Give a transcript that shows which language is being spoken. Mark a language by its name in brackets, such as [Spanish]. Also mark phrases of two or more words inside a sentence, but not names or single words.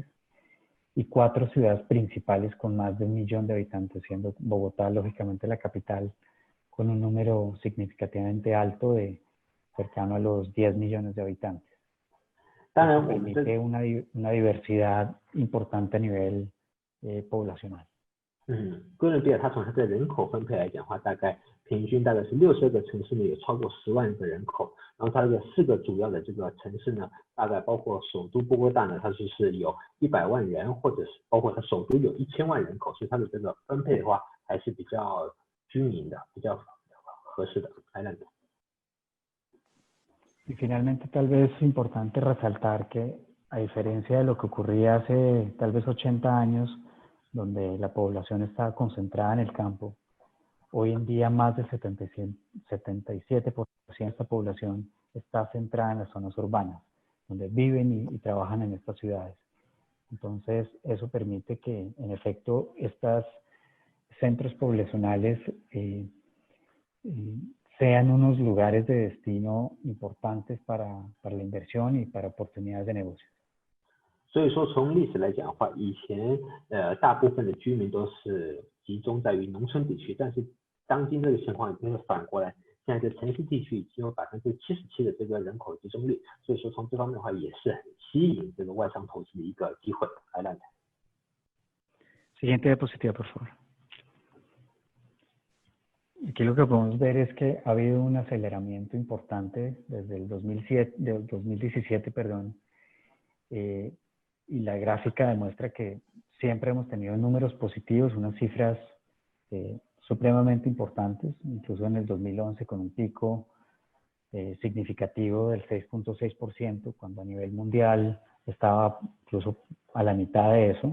[Spanish] Y 4 ciudades principales con más de 1 millón de habitantes, siendo Bogotá, lógicamente, la capital, con un número significativamente alto de cercano a los 10 millones de habitantes. Eso permite una diversidad importante a nivel poblacional. [Chinese] 哥伦比亚它从它的人口分配来讲的话，大概平均大概是62个城市呢有超过10万个人口，然后它这个4个主要的这个城市呢，大概包括首都波哥大呢，它就是有100万人，或者是包括它首都有1000万人口，所以它的这个分配的话还是比较均匀的，比较合适的。 [Spanish] Adelante. Y finalmente, tal vez es importante resaltar que, a diferencia de lo que ocurría hace tal vez 80 años, donde la población estaba concentrada en el campo, hoy en día más del 77% de esta población está centrada en las zonas urbanas, donde viven y trabajan en estas ciudades. Entonces, eso permite que, en efecto, estos centros poblacionales sean unos lugares de destino importantes para la inversión y para oportunidades de negocios. [Chinese] 所以说，从历史来讲的话，以前大部分的居民都是集中在于农村地区，但是当今这个情况已经是反过来，现在在城市地区已经有77%的这个人口集中率，所以说从这方面的话也是很吸引这个外商投资的一个机会。 [Spanish] Adelante. Siguiente diapositiva, por favor. Aquí lo que podemos ver es que ha habido un aceleramiento importante desde el 2017, y la gráfica demuestra que siempre hemos tenido números positivos, unas cifras supremamente importantes, incluso en el 2011 con un pico significativo del 6.6%, cuando a nivel mundial estaba incluso a la mitad de eso.